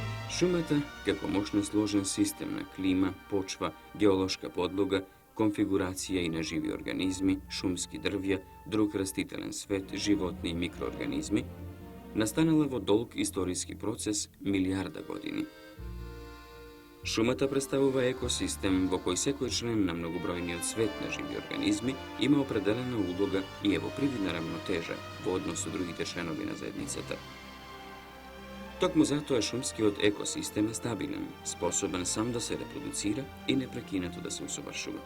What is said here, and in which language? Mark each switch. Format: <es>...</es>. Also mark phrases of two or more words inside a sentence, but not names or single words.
<mk>Шумата, како моќно сложен систем на клима, почва, геолошка подлога, конфигурација и неживи организми, шумски дрвја, друг растителен свет, животни и микроорганизми, настанала долг историски процес милијарда години. Šumata predstavува ekosistem во кој секој член на многобројниот свет на живи организми има определена улога и ево привидна рамнотежа во однос со другите членови на заедницата. Токму затоа шумскиот екосистем е стабилен, способен сам да се репродуцира и непрекинато да се усовршува.</mk>